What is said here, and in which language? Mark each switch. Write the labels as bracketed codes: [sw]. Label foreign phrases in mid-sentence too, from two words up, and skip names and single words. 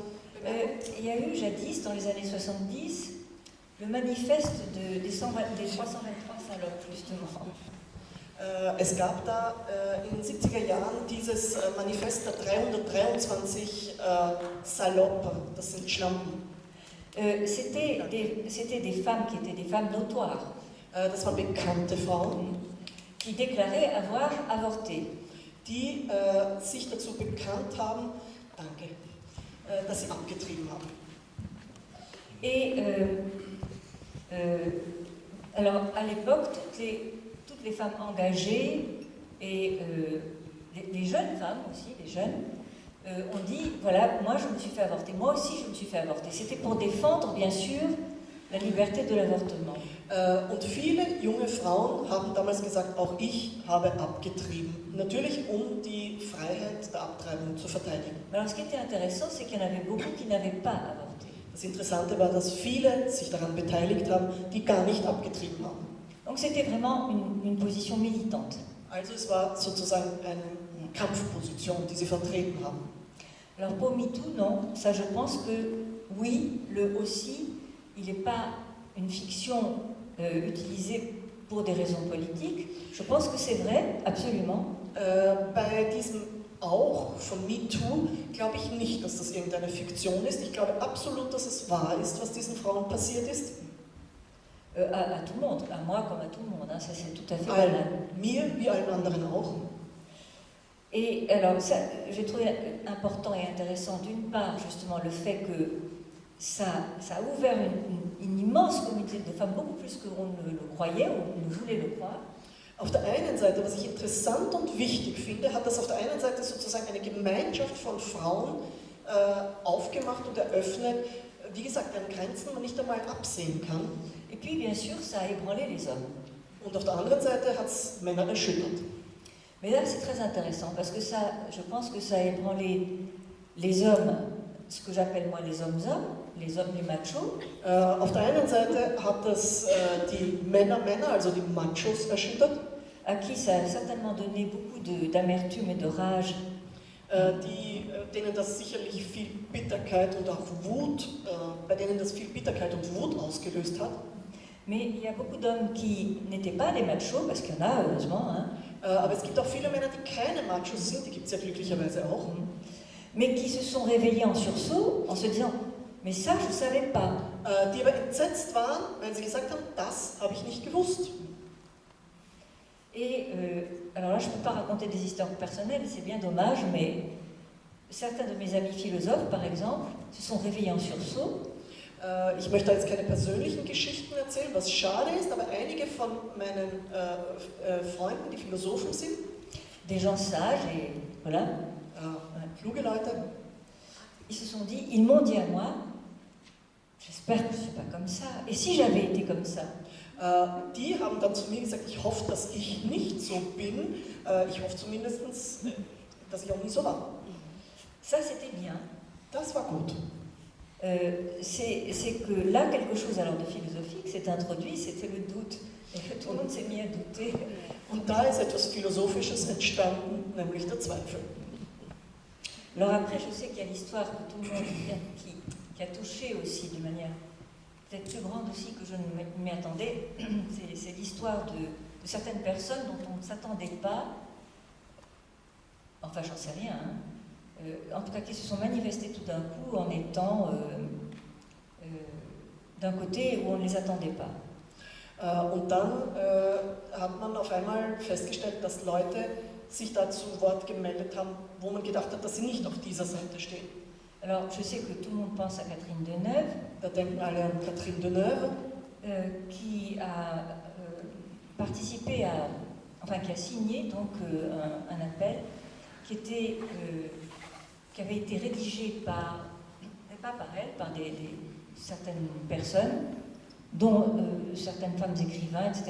[fr] Il y a eu jadis, dans les années 70, le manifeste des 323 salopes, justement. [de] Es gab da in den 70er Jahren dieses Manifest der 323 Salope, das sind Schlampen. [fr] C'était des femmes qui étaient des femmes notoires. [de] Das waren bekannte Frauen, [fr] qui déclaraient avoir avorté. [de] Die sich dazu bekannt haben, dass sie abgetrieben haben. [fr] Et alors à l'époque, toutes les femmes engagées et les jeunes femmes aussi, les jeunes, ont dit voilà, moi je me suis fait avorter, moi aussi je me suis fait avorter. C'était pour défendre bien sûr la liberté de l'avortement. [de] Und viele junge Frauen haben damals gesagt, auch ich habe abgetrieben. Natürlich, um die Freiheit der Abtreibung zu verteidigen. [fr] Mais alors ce qui était intéressant, c'est qu'il y en avait beaucoup qui n'avaient pas avorté. [de] Das Interessante war, dass viele sich daran beteiligt haben, die gar nicht abgetrieben haben. [fr] Donc c'était vraiment une position militante. [de] Also es war sozusagen eine Kampfposition, die sie vertreten haben. [fr] Alors pour MeToo, non. Ça, je pense que oui, le aussi, il n'est pas une fiction utilisée pour des raisons politiques. Je pense que c'est vrai, absolument. [de] Bei diesem Auch von MeToo glaube ich nicht, dass das irgendeine Fiktion ist. Ich glaube absolut, dass es wahr ist, was diesen Frauen passiert ist. [fr] À tout le monde, à moi comme à tout le monde, hein, ça c'est tout à fait banal. [de] Mir wie allen anderen auch. [fr] Et alors, ça, j'ai trouvé important et intéressant, d'une part, justement, le fait que ça a ouvert une immense communauté de femmes, beaucoup plus qu'on ne le croyait ou ne voulait le croire. [de] Auf der einen Seite, was ich interessant und wichtig finde, hat das auf der einen Seite sozusagen eine Gemeinschaft von Frauen aufgemacht und eröffnet, wie gesagt, an Grenzen man nicht einmal absehen kann. [fr] Et puis, bien sûr, ça a ébranlé les hommes. [de] Und auf der anderen Seite hat es Männer erschüttert. [fr] Mais là, c'est très intéressant, parce que ça, je pense que ça a ébranlé les hommes, ce que j'appelle moi les hommes-hommes, les hommes, les machos. [de] Auf der einen Seite hat das die Männer, also die Machos erschüttert. [fr] À qui ça a certainement donné beaucoup d'amertume et de rage. [de] Denen das sicherlich viel Bitterkeit und auch Wut, bei denen das viel Bitterkeit und Wut ausgelöst hat. [fr] Mais il y a beaucoup d'hommes qui n'étaient pas des machos, parce qu'il y en a, heureusement, hein, [de] Aber es gibt auch viele Männer, die keine Machos sind, die gibt es ja glücklicherweise auch. [fr] mais qui se sont réveillés en sursaut en se disant « mais ça, je ne savais pas ». [de] Die aber entsetzt waren, weil sie gesagt haben, das habe ich nicht gewusst. [fr] Et alors là, je ne peux pas raconter des histoires personnelles, c'est bien dommage, mais certains de mes amis philosophes, par exemple, se sont réveillés en sursaut. [de] Ich möchte jetzt keine persönlichen Geschichten erzählen, was schade ist, aber einige von meinen Freunden, die Philosophen sind, [fr] Des gens sages et voilà. [de] Kluge Leute, [fr] Ils se sont dit, ils m'ont dit à moi, j'espère que je ne suis pas comme ça. Et si j'avais été comme ça? [de] die haben dann zu mir gesagt, ich hoffe, dass ich nicht so bin. Ich hoffe zumindest, dass ich auch nie so war. [fr] Ça, c'était bien. [de] Das war gut. [fr] C'est que là, quelque chose alors de philosophique s'est introduit, c'était le doute. Et que tout le monde s'est mis à douter. [de] Und da ist etwas Philosophisches entstanden, nämlich der Zweifel. [fr] Alors après, je sais qu'il y a l'histoire que tout le monde qui a touché aussi de manière peut-être plus grande aussi que je ne m'y attendais. C'est l'histoire de certaines personnes dont on ne s'attendait pas, enfin j'en sais rien, hein, en tout cas qui se sont manifestées tout d'un coup en étant d'un côté où on ne les attendait pas. [de] Und dann hat man auf einmal festgestellt, dass Leute sich da zu Wort gemeldet haben, wo man gedacht hat, dass sie nicht auf dieser Seite stehen. [fr] Alors, je sais que tout le monde pense à Catherine Deneuve. [de] Da denken alle an Catherine Deneuve, [fr] qui a participé à, enfin qui a signé donc un appel qui avait été rédigé par, pas par elle, par certaines personnes, dont certaines femmes écrivains, etc.